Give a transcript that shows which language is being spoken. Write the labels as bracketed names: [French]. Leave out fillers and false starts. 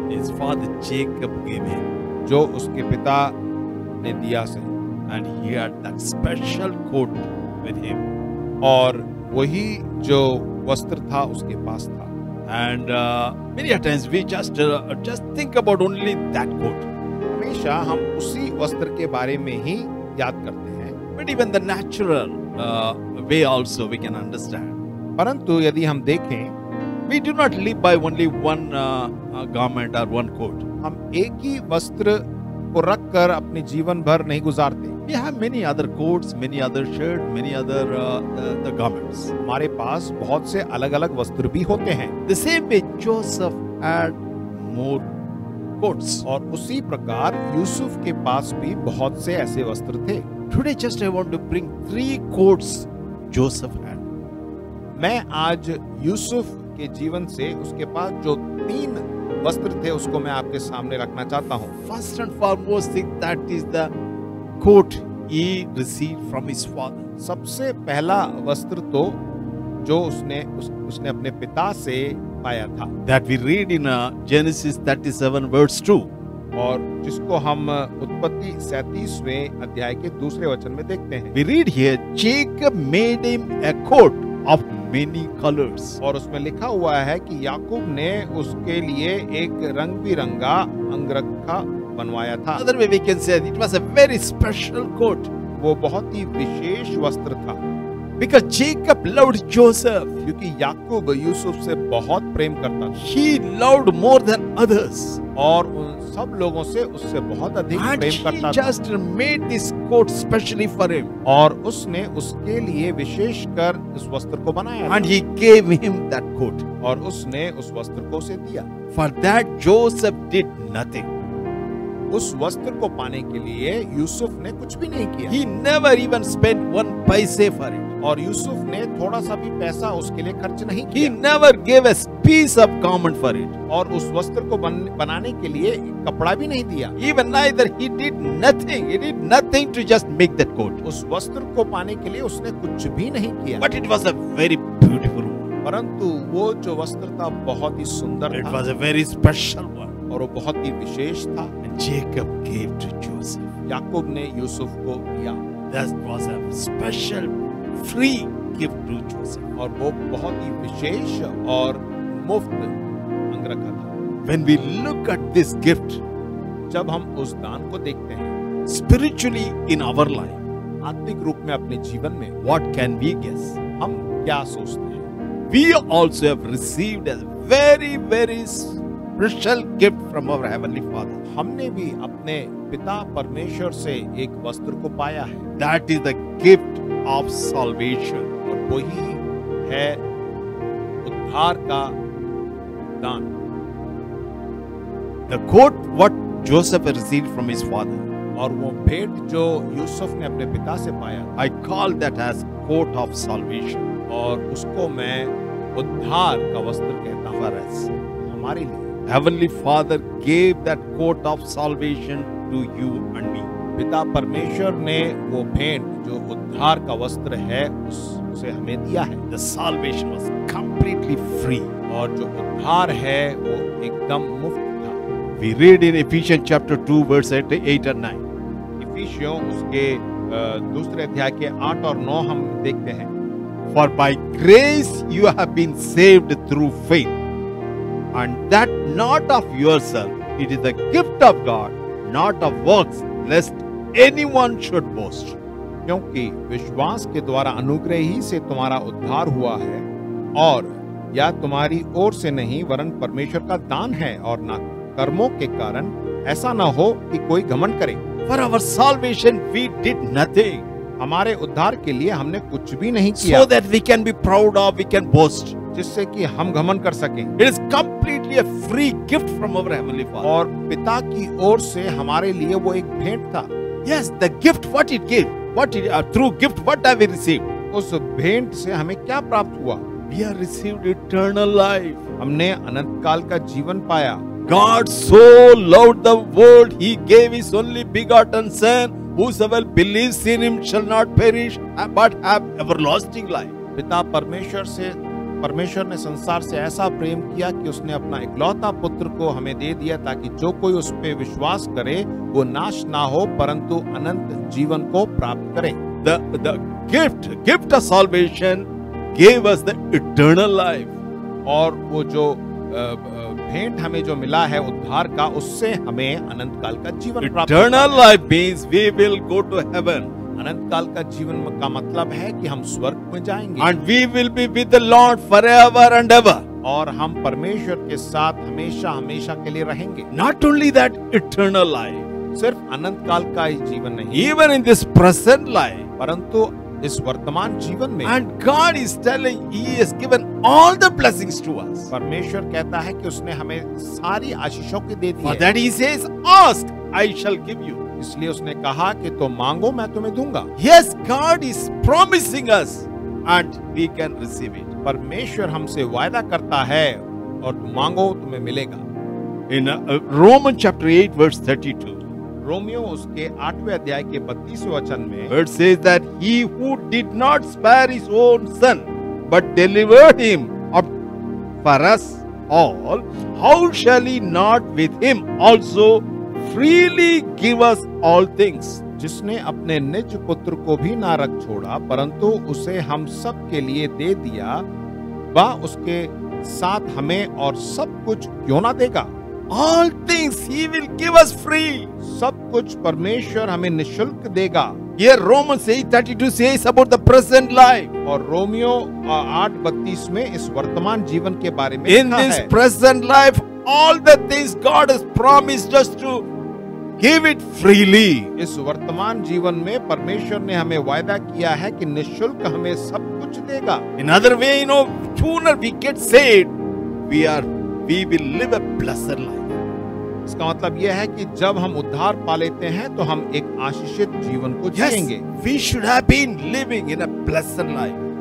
[English] His father Jacob gave him, [Hindi] जो उसके पिता ने दिया से। [English] and he had that special coat with him. [Hindi] और वही जो वस्त्र था उसके पास था। [English] And many a times we just think about only that coat. [Hindi] हमेशा हम उसी वस्त्र के बारे में ही याद करते हैं, [English] But even the natural way also we can understand. [Hindi] परंतु यदि हम देखें, [English] We do not live by only one garment or one coat. [Hindi] हम एक ही वस्त्र को रखकर अपने जीवन भर नहीं गुजारते। [English] We have many other coats, many other shirts, many other the garments. [Hindi] हमारे पास बहुत से अलग-अलग वस्त्र भी होते हैं। [English] The same way Joseph had more coats. [Hindi] और उसी प्रकार यूसुफ के पास भी बहुत से ऐसे वस्त्र थे। [English] Today just I want to bring 3 coats Joseph had. [Hindi] मैं आज यूसुफ के जीवन से उसके पास जो 3 वस्त्र थे उसको मैं आपके सामने रखना चाहता हूँ। [English] First and foremost thing, that is the coat he received from his father. [Hindi] सबसे पहला वस्त्र तो जो उसने अपने पिता से पाया था, [English] That we read in Genesis 37 verse 2. [Hindi] और जिसको हम उत्पत्ति 37वें अध्याय के दूसरे वचन में देखते हैं। [English] We read here, Jacob made him a coat of many colors. [Hindi] और उसमें लिखा हुआ है कि याकूब ने उसके लिए एक रंग बिरंगा अंगरखा बनवाया था। [English] Another way we can say it was a very special coat. [Hindi] वो बहुत ही विशेष वस्त्र था, [English] Because Jacob loved Joseph. [Hindi] क्योंकि याकूब यूसुफ से बहुत प्रेम करता था [English] He loved more than others. [Hindi] और उन सब लोगों से उससे बहुत अधिक [English] And [Hindi] प्रेम [English] he [Hindi] करता था। [English] just made this coat specially for him. [Hindi] और उसने उसके लिए विशेषकर इस वस्त्र को बनाया [English] And [Hindi] था। [English] he gave him that coat. [Hindi] और उसने उस वस्त्र को उसे दिया। [English] For that Joseph did nothing. [Hindi] उस वस्त्र को पाने के लिए यूसुफ ने कुछ भी नहीं किया। [English] He never even spent one paise for it. [Hindi] और यूसुफ ने थोड़ा सा भी पैसा उसके लिए खर्च नहीं [English] He [Hindi] किया। [English] never gave a piece of garment for it. [Hindi] और उस वस्त्र को बनाने के लिए कपड़ा भी नहीं दिया। [English] Even neither he did nothing. He did nothing to just make that coat. [Hindi] उस वस्त्र को पाने के लिए उसने कुछ भी नहीं किया। [English] But it was a very beautiful one. [Hindi] परंतु वो जो वस्त्र था बहुत ही सुंदर [English] It [Hindi] था [English] was a very special one. [Hindi] और वो बहुत ही विशेष था। [English] And Jacob gave to Joseph. [Hindi] याकूब ने यूसुफ को दिया [English] That was a special free gift to Joseph. [Hindi] और वो बहुत ही विशेष और मुफ्त अंग रखा था। [English] When we look at this gift [Hindi] जब हम उस दान को देखते हैं [English] spiritually in our life, [Hindi] आत्मिक रूप में अपने जीवन में, [English] what can we guess? [Hindi] हम क्या सोचते हैं? [English] We also have received a very, very special gift from our Heavenly Father. [Hindi] हमने भी अपने पिता परमेश्वर से एक वस्त्र को पाया है [English] That is the gift of salvation. [Hindi] और वही है उद्धार का दान। [English] The coat what Joseph received from his father, [Hindi] और वो भेंट जो यूसुफ ने अपने पिता से पाया [English] I call that as coat of salvation [Hindi] और उसको मैं उद्धार का वस्त्र कहता हूँ [English] for us. [Hindi] हमारे लिए। [English] Heavenly Father gave that coat of salvation to you and me. [Hindi] पिता परमेश्वर ने वो भेंट जो उद्धार का वस्त्र है उसे हमें दिया है [English] The salvation was completely free. [Hindi] और जो उद्धार है वो एकदम मुफ्त था। [English] We read in Ephesians chapter 2 verse 8 and 9. [Hindi] इफिसियों उसके दूसरे अध्याय के 8 और 9 हम देखते हैं। [English] For by grace you have been saved through faith, and that not of yourself, it is the gift of God, not of works, lest anyone should boast. [Hindi] क्योंकि विश्वास के द्वारा अनुग्रह ही से तुम्हारा उद्धार हुआ है और या तुम्हारी ओर से नहीं वरन परमेश्वर का दान है और ना कर्मों के कारण, ऐसा ना हो कि कोई घमंड करे। [English] For our salvation we did nothing, [Hindi] हमारे उद्धार के लिए हमने कुछ भी नहीं किया [English] so that we can be proud of, we can boast. [Hindi] जिससे कि हम घमंड कर सकें। [English] It is completely a free gift from our Heavenly Father. [Hindi] और पिता की ओर से हमारे लिए वो एक भेंट था। [English] Yes, the gift what it gave, through gift what have we received? [Hindi] उस भेंट से हमें क्या प्राप्त हुआ? [English] We have received eternal life. [Hindi] हमने अनंत काल का जीवन पाया। [English] God so loved the world, He gave His only begotten Son. Whosoever believes in Him shall not perish, but have everlasting life. [Hindi] पिता परमेश्वर ने संसार से ऐसा प्रेम किया कि उसने अपना इकलौता पुत्र को हमें दे दिया ताकि जो कोई उस पे विश्वास करे वो नाश ना हो परंतु अनंत जीवन को प्राप्त करे। [English] The gift of salvation gave us the eternal life. [Hindi] और वो जो भेंट हमें जो मिला है उद्धार का, उससे हमें अनंत काल का जीवन प्राप्त होता है। [English] Eternal life means we will go to heaven. [Hindi] अनंत काल का जीवन का मतलब है कि हम स्वर्ग में जाएंगे [English] And we will be with the Lord forever and ever. [Hindi] और हम परमेश्वर के साथ हमेशा हमेशा के लिए रहेंगे। [English] Not only that, eternal life. [Hindi] सिर्फ अनंत काल का ही जीवन नहीं, [English] Even in this present life. [Hindi] परंतु इस वर्तमान जीवन में [English] And God is telling, He has given all the blessings to us. [Hindi] परमेश्वर कहता है कि उसने हमें सारी आशीषों की दे दी [English] For [Hindi] है। [English] that He says, ask, I shall give you. [Hindi] इसलिए उसने कहा कि तुम मांगो मैं तुम्हें दूंगा। [English] Yes, God is promising us and we can receive it. [Hindi] परमेश्वर हमसे वायदा करता है और तुम मांगो तुम्हें मिलेगा। [English] In Romans chapter 8 verse 32. [Hindi] Romeo उसके 8वें अध्याय के 32वें वचन में [English] Where it says that He who did not spare His own Son, but delivered Him up for us all, how shall He not with Him also freely give us all things? [Hindi] जिसने अपने निज पुत्र को भी ना रख छोड़ा परंतु उसे हम सब के लिए दे दिया, वह उसके साथ हमें और सब कुछ क्यों ना देगा? [English] All things He will give us free. [Hindi] सब कुछ परमेश्वर हमें निशुल्क देगा। [English] Here Romans 8:32 says about the present life. [Hindi] और रोमियो 8:32 में इस वर्तमान जीवन के बारे में [English] In [Hindi] लिखा [English] this [Hindi] है। [English] present life, all the things God has promised us to give it freely. [Hindi] इस वर्तमान जीवन में परमेश्वर ने हमें वायदा किया है कि निशुल्क हमें सब कुछ देगा। [English] In other way, sooner we get saved, we will live a blessed life. [Hindi] इसका मतलब यह है कि जब हम उद्धार पा लेते हैं तो हम एक आशीषित जीवन को [English] Yes, [Hindi] जिएंगे। [English] we should have been living in a blessed life.